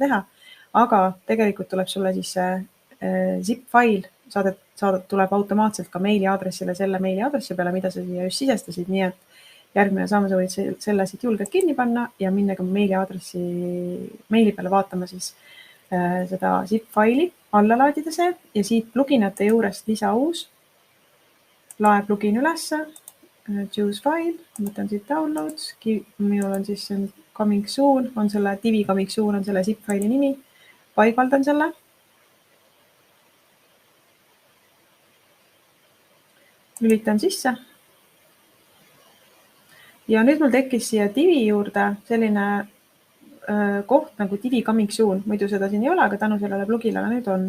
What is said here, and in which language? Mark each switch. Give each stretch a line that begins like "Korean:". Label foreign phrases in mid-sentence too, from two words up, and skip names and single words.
Estonian: teha, aga tegelikult tuleb sulle siis zip-fail, tuleb automaatselt ka meiliaadressile selle meiliaadressi peale, mida sa siia just sisestasid, nii et järgmine samm, sa võid selle siit julgelt kinni panna ja minna ka meili peale vaatama siis seda zip-faili, alla laadida see ja siit pluginate juurest lisa uus, lae plugin ülesse,
English: choose file,
Estonian: võtan siit downloads, minul on siis Coming Soon, on selle Divi Coming Soon on selle zip-faili nimi, paigaldan selle. Lülitan sisse. Ja nüüd mul tekkis siia Divi juurde selline koht nagu Divi Coming Soon, muidu seda siin ei ole, aga tänu sellele plugile nüüd on.